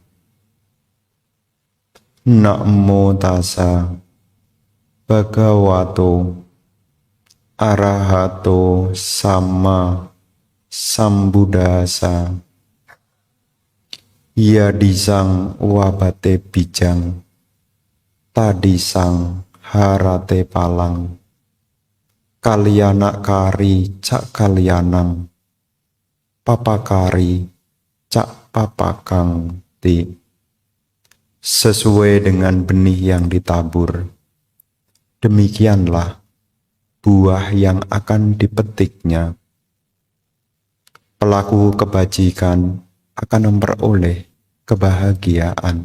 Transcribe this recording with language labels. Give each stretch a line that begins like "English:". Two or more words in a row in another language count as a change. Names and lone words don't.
Pali: Namo tassa bhagavato arahato sama sambuddhassa. Yadisang wabate bijang tadisang harate palang kalyana kari cak kalyanang papakari cak papakang ti.
Indonesian: Sesuai dengan benih yang ditabur, demikianlah buah yang akan dipetiknya. Pelaku kebajikan akan memperoleh kebahagiaan.